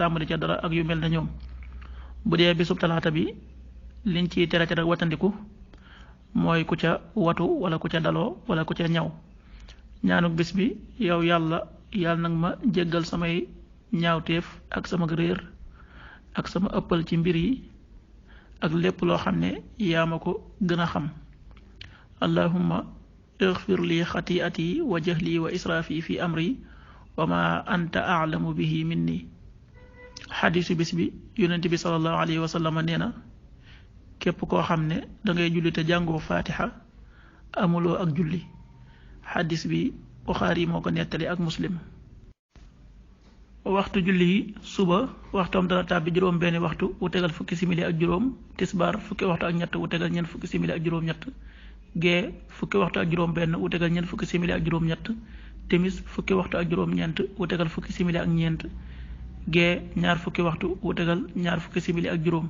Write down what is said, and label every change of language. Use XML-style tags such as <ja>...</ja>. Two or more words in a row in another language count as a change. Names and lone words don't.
<wo>tàmbali ca dara ak yu mel na ñoom bu dee bisub talaata bi liñ ciy tere ca nag watandiku mooy ku ca watu wala ku ca daloo wala ku ca ñaw ñaanuk bis bi yow yàlla nag ma jéggal samay ñaawteef ak sama réer ak sama ëppal ci mbir yi ak lépp loo xam ne yaa ma ko gën a xam</wo> <ar>اللهم اغفر لي خطيئتي وجهلي وإسرافي في أمري وما أنت أعلم به مني</ar> <wo>xadiisu bis bi yonent bi</wo> <ar>صلى الله عليه وسلم</ar> <wo>nee na képp koo xam ne dangay julli te jàngoo faatixa amuloo ak julli xadiis bi Buxaari moo ko nettali ak Muslim. waxtu julli yi suba waxtoom dana tàbbi juróom benn waxtu wu tegal fukki simili ak juróom, tisbaar fukki waxtu ak ñett wu tegal ñeent fukki simili ak juróom ñett, gee fukki waxtu ak juróom benn wu tegal ñeent fukki simili ak juróom ñett, timis fukki waxtu ak juróom ñeent wu tegal fukki simili ak ñeent, gee ñaar fukki waxtu wu tegal ñaar fukki simili ak juróom.</wo>